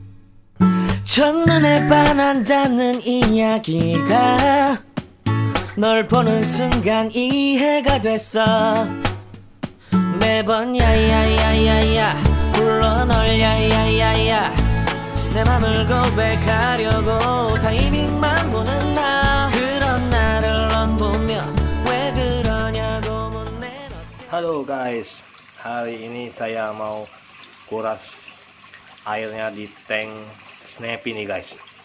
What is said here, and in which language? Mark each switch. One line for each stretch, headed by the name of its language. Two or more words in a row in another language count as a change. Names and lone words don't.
Korean: 첫눈에 반한다는 이야기가 널 보는 순간 이해가 됐어. 매번 야야야야야 불러 널 야야야야, 내 맘을 고백하려고 타이밍만 보는 나. 그런 나를 넌 보며 왜 그러냐고 묻네.
Indonesian: Halo guys, hari ini saya mau kuras airnya di tank Snappy nih guys.